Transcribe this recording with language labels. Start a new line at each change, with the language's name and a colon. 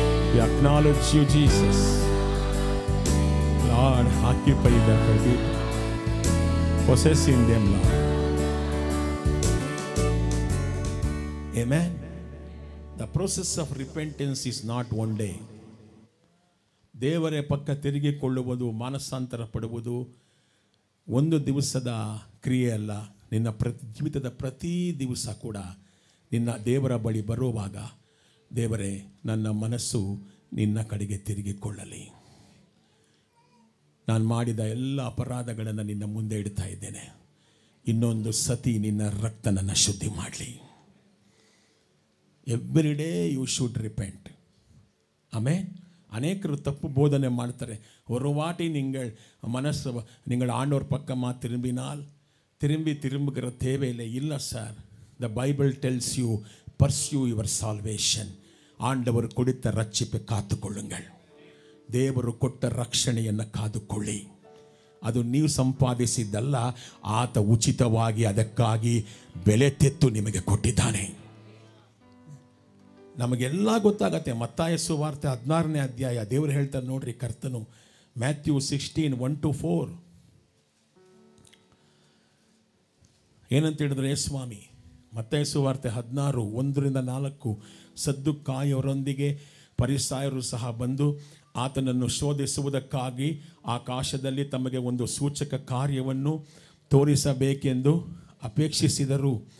English: We acknowledge you, Jesus. Lord, occupy the people. Possess in them, Lord. Amen. The process of repentance is not one day.
Kannada: ದೇವರ ಪಕ್ಕ ತಿರುಗಿಕೊಳ್ಳುವುದು, ಮಾನಸಾಂತರ ಪಡುವುದು ಒಂದು ದಿವಸದ ಕ್ರಿಯೆ ಅಲ್ಲ. ನಿನ್ನ ಜೀವಿತದ ಪ್ರತಿ ದಿವಸ ಕೂಡ ನಿನ್ನ ದೇವರ ಬಳಿ ಬರುವಾಗ, ದೇವರೇ, ನನ್ನ ಮನಸ್ಸು ನಿನ್ನ ಕಡೆಗೆ ತಿರುಗಿಕೊಳ್ಳಲಿ. ನಾನು ಮಾಡಿದ ಎಲ್ಲ ಅಪರಾಧಗಳನ್ನು ನಿನ್ನ ಮುಂದೆ ಇಡ್ತಾ ಇದ್ದೇನೆ. ಇನ್ನೊಂದು ಸತಿ ನಿನ್ನ ರಕ್ತ ನನ್ನ ಶುದ್ಧಿ ಮಾಡಲಿ.
English: Every day you should repent.
Kannada: ಆಮೇಲೆ
Tamil: அநேகர் தப்பு போதனை
Kannada: ಮಾಡ್ತಾರೆ.
Tamil: ஒரு வாட்டி நீங்கள் மனசு நீங்கள் ஆண்டவர் பக்கமாக திரும்பினால் திரும்புகிற தேவையில்லை. இல்லை sir,
English: The Bible tells you pursue your salvation.
Tamil: ஆண்டவர் கொடுத்த ரட்சிப்பை ಕಾದುಕೊಳ್ಳುங்கள்.
Kannada: ದೇವರು ಕೊಟ್ಟ ರಕ್ಷಣೆಯನ್ನು ಕಾದುಕೊಳ್ಳಿ. ಅದು ನೀವು ಸಂಪಾದಿಸಿದ್ದಲ್ಲ, ಆತ ಉಚಿತವಾಗಿ ಅದಕ್ಕಾಗಿ ಬೆಲೆ ತೆತ್ತು ನಿಮಗೆ ಕೊಟ್ಟಿದ್ದಾನೆ. ನಮಗೆಲ್ಲ ಗೊತ್ತಾಗತ್ತೆ. ಮತ್ತಾಯ ಸುವಾರ್ತೆ 16ನೇ ಅಧ್ಯಾಯ ದೇವರು ಹೇಳ್ತಾರೆ ನೋಡ್ರಿ, ಕರ್ತನು ಮ್ಯಾಥ್ಯೂ 16:1-4 ಏನಂತ ಹೇಳಿದ್ರೆ, ಸ್ವಾಮಿ, ಮತ್ತಾಯ ಸುವಾರ್ತೆ 16:1-4 ಸದ್ದುಕಾಯರೊಂದಿಗೆ ಫರಿಸಾಯರು ಸಹ ಬಂದು ಆತನನ್ನು ಶೋಧಿಸುವುದಕ್ಕಾಗಿ ಆಕಾಶದಲ್ಲಿ ತಮಗೆ ಒಂದು ಸೂಚಕ ಕಾರ್ಯವನ್ನು ತೋರಿಸಬೇಕೆಂದು ಅಪೇಕ್ಷಿಸಿದರು.